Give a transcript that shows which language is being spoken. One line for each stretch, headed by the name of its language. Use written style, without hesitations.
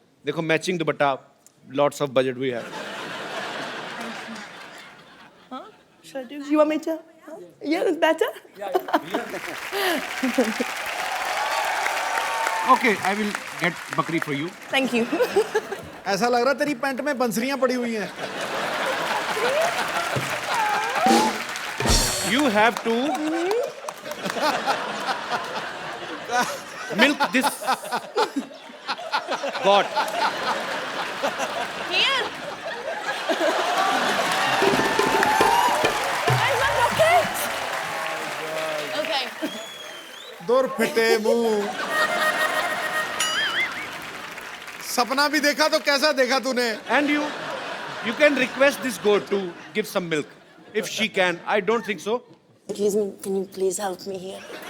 Hindi: देखो, matching dupatta,
English: lots of budget we have. should I do? You want me to? Yeah, it's better. Okay, I will get bakri for you. Thank you.
Hindi: ऐसा लग रहा तेरी pant में बंसरियां पड़ी हुई हैं।
English: You have to milk this goat. Here. Where's my rocket? Okay.
Hindi: दूर फिटे मुंह। सपना भी देखा तो कैसा देखा तूने?
English: And you can request this goat to give some milk. If she can, I don't think so. Excuse me, can you please help me here?